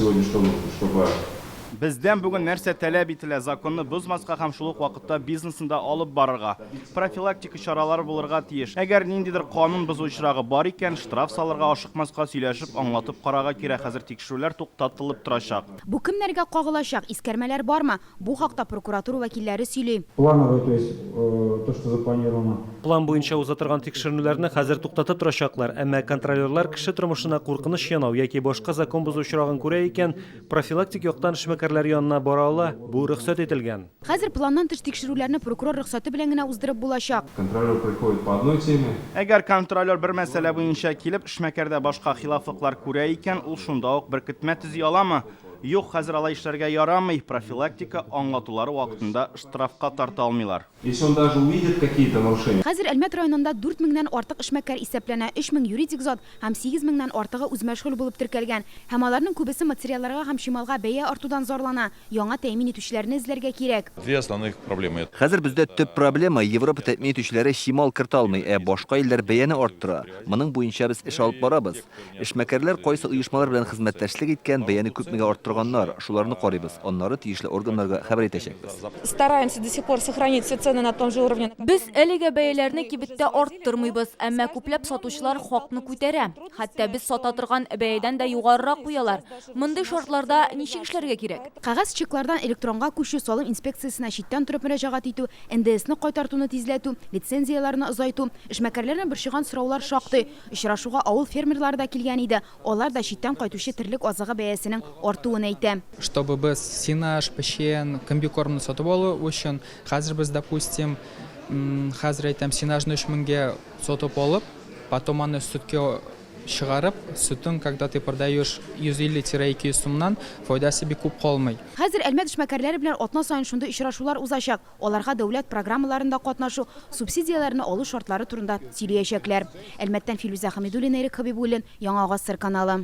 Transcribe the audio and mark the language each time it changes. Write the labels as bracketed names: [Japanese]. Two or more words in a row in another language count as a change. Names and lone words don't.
[Tatar] Бездән бүген нәрсә таләп ителә, законны бозмаска һәм шул ук вакытта бизнесында алып барырга, профилактика чаралары булырга тиеш. Әгәр ниндидер канун бозучырагы бар икән, штраф салырга ашыкмаска сөйләшеп, аңлатып карарга кирәк. Хәзер тикшерүләр туктатылып торачак. Бу кемнәргә кагылачак, искәрмәләр бармы? Бу хакта прокуратура вәкилләре сөйли. [Russian] Плановое, то есть то, что запланировано. [Tatar] План буенча узатырган тикшерүләрне хәзер туктатып торачаклар, әмма контролерлар кеше тормышына куркыныч янау яки башка закон бозучырагын күрә икән, профилактик яктан эшмәкәрләр янына бара ала, бу рөхсәт ителгән. Хәзер планнан тыш тикшерүләрне прокурор рөхсәте белән генә уздырып булачак. [Russian] Контролер приходит по одной теме. [Tatar] Әгәр контролер бер мәсьәлә буенча килеп, эшмәкәрдә башка хилафлыклар күрә икән, ул шунда ук беркетмә төзи аламы? Юк, хәзер алай эшләргә ярамый. Профилактика аңлатулары вакытында штрафка тарта алмыйлар. [Russian] Если он даже увидит какие-то нарушения. [Tatar] Хәзер Әлмәт районында 4000-нән артык эшмәкәр исәпләнә, 3000 юридик зат һәм 8000-нән артыгы үзмәшгуль булып теркәлгән. Һәм аларның күбесе материалларга һәм шималга бәя артудан зарлана. Яңа тәэмин итүчеләрне эзләргә кирәк. [Russian] Две основных проблемы. [Tatar] Хәзер бездә төп проблема Европа тәэмин итүчеләре шимал кырта алмый, башка илләр бәяне арттыра. Моның буенча без эш алып барабыз. Эшмәкәрләр кайсы оешмалар белән хезмәттәшлек иткән, бәяне күпмегә арттырганнар, шуларны карыйбыз. Аннары тиешле органнарга хәбәр итәчәкбез. [Russian] Стараемся до сих пор сохранить все цены на том же уровне. [Tatar] Без әлегә бәяләрне кибеттә арттырмыйбыз, әмма күпләп сатучылар хакны күтәрә. Хәтта без сата торган бәядән дә югарырак куялар. Мондый шартларда ничек эшләргә кирәк? Кагаз чеклардан электронга күчү, салым инспекциясына читтән турып мөрәҗәгать итү, НДСны кайтартуны тизләтү, лицензияларны озайту, эшмәкәрләрнең борчыган сораулар шактый. Очрашуга авыл фермерлары да килгән иде. Алар да читтән кайтучы терлек азыгы бәясенең артуын әйтә. Чтобы без синаж, печен, комбикормны сатып алу өчен, хәзер без, допустим, хәзер әйтәм, синажны 3000-гә сатып алып, потом аны сөткә чыгарып, сөтен, [Russian] когда ты продаешь [Tatar] 150-200 сумнан, файдасы бик күп калмый. Хәзер Әлмәт эшмәкәрләре белән атна саен шундый очрашулар узачак. Аларга дәүләт программаларында катнашу, субсидияларны алу шартлары турында сөйләячәкләр. Әлмәттән Филүзә Хәмидуллина, Эрик Хәбибуллин, Яңа Гасыр каналы.